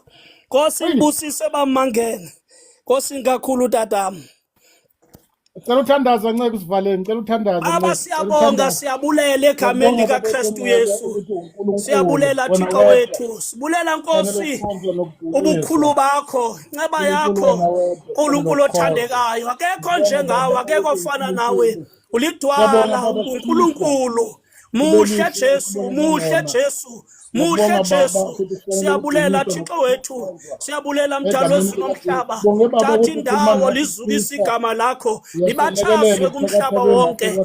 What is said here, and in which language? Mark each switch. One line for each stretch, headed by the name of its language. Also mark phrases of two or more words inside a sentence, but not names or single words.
Xhosa: Nkosi ibusise bamangene, Nkosi kakhulu tatam.
Zulu: Ngicela uthandaza nceke usivaleni, ngicela uthandaza. Siyabonga, siyabulela egameni likaKristu Yesu.
Xhosa: Siyabulela Thixo wethu, sibulela Nkosi ubukhulu bakho, nceba yakho,
Zulu: uNkulunkulu othandekayo. Akekho njengawe, akekho ofana nawe. Ulidwala uNkulunkulu. Muhle Jesu, muhle Jesu, muhle Jesu.
Xhosa: Siyabulela Thixo wethu, siyabulela mdali wezulu nomhlaba. Thatha indawo lizukise igama lakho, libathazwe kumhlaba wonke.